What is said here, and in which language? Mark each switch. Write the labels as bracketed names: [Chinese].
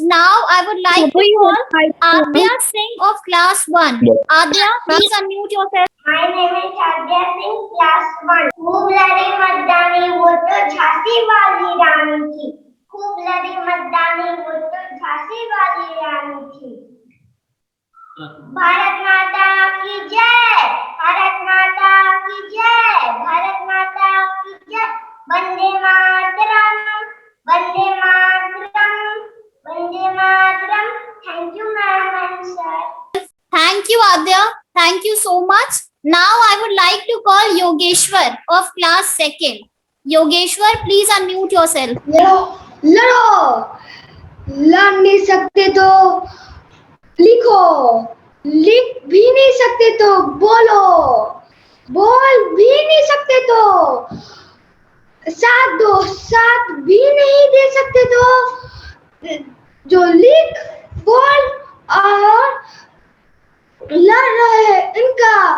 [English] Now I would like to call Adya Singh of class 1. Adya, please unmute yourself. My name is Adya Singh, class 1. [Hindi] खूब लड़ी मर्दानी वो तो झांसी वाली रानी थी खूब लड़ी मर्दानी वो तो झांसी वाली रानी थी भारत माता की जय भारत माता की जय भारत माता की जय Vande Mataram Vande Mataram Vande Mataram [English] Thank you ma'am and sir Thank you, Adya. Thank you so much. Now I would like to call Yogeshwar of class 2nd. Yogeshwar, please unmute yourself. [Hindi] लड़ो लड़ नहीं सकते तो लिखो लिख भी नहीं सकते तो बोलो बोल भी नहीं सकते तो साथ दो साथ भी नहीं दे सकते तो जो लिख बोल और लड़ रहे हैं इनका